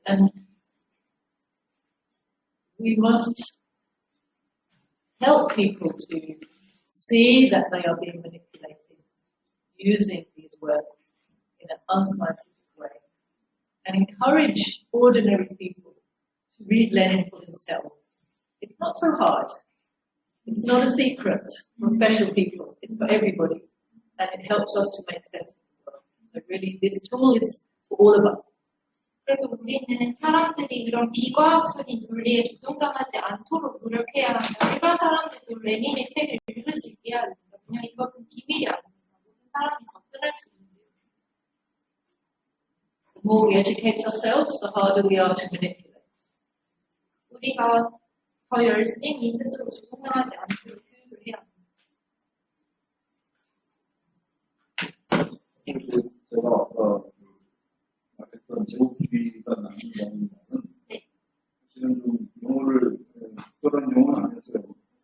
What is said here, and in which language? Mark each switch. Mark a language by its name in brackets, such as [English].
[English] And we must help people to see that they are being manipulated using these words in an unscientific way and encourage ordinary people to read Lenin for themselves. It's not so hard. It's not a secret for special people. It's for everybody. And it helps us to make sense of the world. So really, this tool is for all of us. [Korean] 그래서 우리는 사람들이 이런 비과학적인 논리에 조종당하지 않도록 노력해야 하며 일반 사람들도 레닌의 책을 읽을 수 있게 해야 됩니다. 그냥 이것은 비밀이 아닙니다. 모든 사람이 접근할 수 있는 거예요. [English] The more we educate ourselves, the harder we are to manipulate. [Korean] 우리가 더 열심히 스스로 조종당하지 않도록 교육을 해야 합니다. 제가 아까 말했던 제국주의가 나는 거는 사실은 좀 용어를 특별한 용어는 아니었어요.